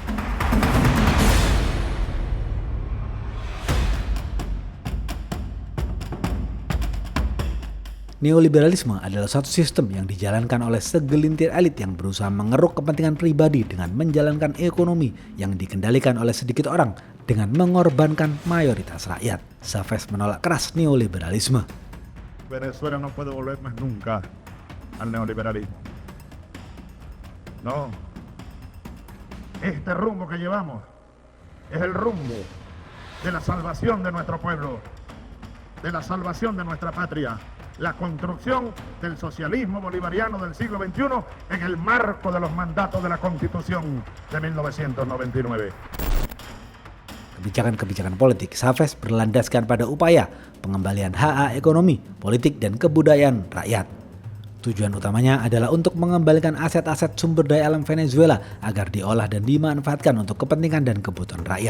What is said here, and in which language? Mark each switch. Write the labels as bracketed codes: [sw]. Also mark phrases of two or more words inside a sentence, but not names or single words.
[id] Neoliberalisme adalah suatu sistem yang dijalankan oleh segelintir elit yang berusaha mengeruk kepentingan pribadi dengan menjalankan ekonomi yang dikendalikan oleh sedikit orang dengan mengorbankan mayoritas rakyat. Chavez menolak keras neoliberalisme. [es] Venezuela no puede volver más nunca al neoliberalismo. No. Este rumbo que llevamos es el rumbo de la salvación de nuestro pueblo, de la salvación de nuestra patria. La construcción del socialismo bolivariano del siglo XXI en el marco de los mandatos de la Constitución de 1999. [id] Kebijakan-kebijakan politik Chavez berlandaskan pada upaya pengembalian hak ekonomi, politik, dan kebudayaan rakyat. Tujuan utamanya adalah untuk mengembalikan aset-aset sumber daya alam Venezuela agar diolah dan dimanfaatkan untuk kepentingan dan kebutuhan rakyat.